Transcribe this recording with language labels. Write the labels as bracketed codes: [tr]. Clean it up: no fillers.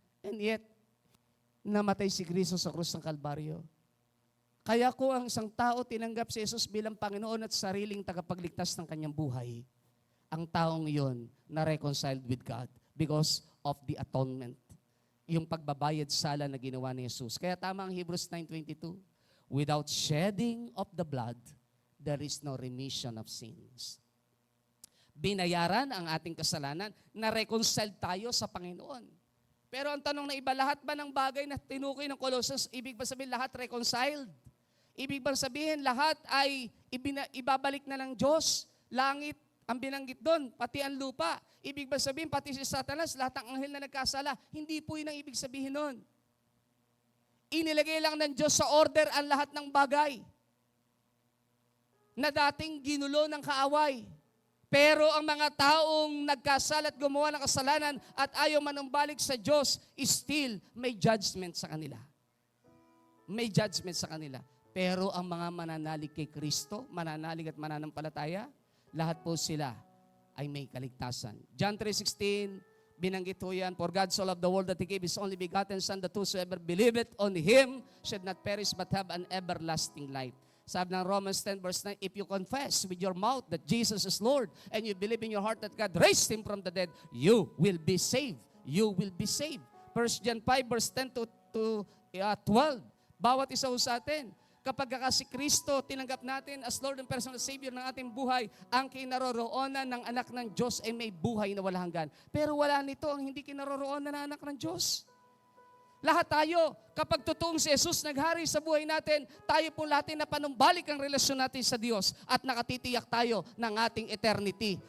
[en] And yet, [tl] namatay si Kristo sa krus ng Kalbaryo. Kaya kung ang isang tao tinanggap si Jesus bilang Panginoon at sariling tagapagligtas ng kanyang buhay, ang taong iyon na-reconciled [en] with God because of the atonement. [tl] Yung pagbabayad sala na ginawa ni Jesus. Kaya tama ang Hebrews 9:22. [en] Without shedding of the blood, there is no remission of sins. [tl] Binayaran ang ating kasalanan, na-reconciled tayo sa Panginoon. Pero ang tanong na iba, lahat ba ng bagay na tinukoy ng Colossians, ibig ba sabihin lahat reconciled? Ibig ba sabihin lahat ay ibabalik na ng Diyos? Langit ang binanggit doon, pati ang lupa. Ibig ba sabihin pati si Satanas, lahat ng anghel na nagkasala? Hindi po yun ang ibig sabihin nun. Inilagay lang ng Diyos sa order ang lahat ng bagay na dating ginulo ng kaaway. Pero ang mga taong nagkasala at gumawa ng kasalanan at ayaw manumbalik sa Diyos, still may judgment sa kanila. May judgment sa kanila. Pero ang mga mananalig kay Kristo, mananalig at mananampalataya, lahat po sila ay may kaligtasan. [en] John 3:16, [tl] binanggit po yan, [en] for God so loved the world that He gave His only begotten Son, that whosoever believeth on Him should not perish but have an everlasting life. [tl] Sabi ng [en] Romans 10 verse 9, if you confess with your mouth that Jesus is Lord and you believe in your heart that God raised Him from the dead, you will be saved. You will be saved. 1 John 5 verse 10 to 12. [tl] Bawat isa sa atin, kapag si Kristo tinanggap natin [en] as Lord and personal Savior [tl] ng ating buhay, ang kinaroroonan ng anak ng Diyos ay may buhay na walang hanggan. Pero wala nito ang hindi kinaroroonan ng anak ng Diyos. Lahat tayo, kapag totoong si Jesus naghari sa buhay natin, tayo po lahat na panumbalik ang relasyon natin sa Diyos at nakatitiyak tayo ng ating eternity.